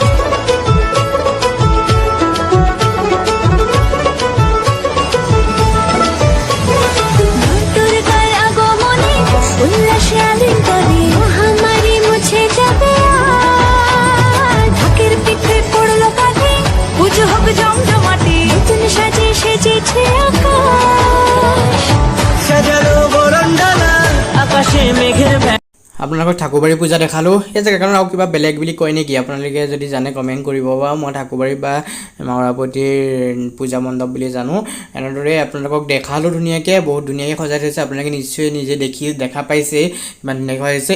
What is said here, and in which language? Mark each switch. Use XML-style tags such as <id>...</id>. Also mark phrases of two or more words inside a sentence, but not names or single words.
<bn>দুর্গার আগমনে উল্লাসে আলিঙ্গনে মহামারী মুছে যাবে আজ। ঢাকের পিঠে পড়লো কাঠি, পুজো হোক জমজমাটি, নতুন সাজে সেজেছে আকাশ। সাজালো বরণডালা আকাশে মেঘের</bn> <as>আপোনালোকক ঠাকুৰবাৰী পূজা দেখালোঁ। এই জেগাখনৰ আৰু কিবা বেলেগ বুলি কয় নেকি? আপোনালোকে যদি জানে কমেণ্ট কৰিব। বা মই ঠাকুৰবাৰী বা মৰাপতিৰ পূজা মণ্ডপ বুলি জানো। এনেদৰে আপোনালোকক দেখালোঁ ধুনীয়াকৈ, বহুত ধুনীয়াকৈ সজাই থৈছে। আপোনালোকে নিশ্চয় নিজে দেখা পাইছে কিমান ধুনীয়াকৈ সজাইছে।</as>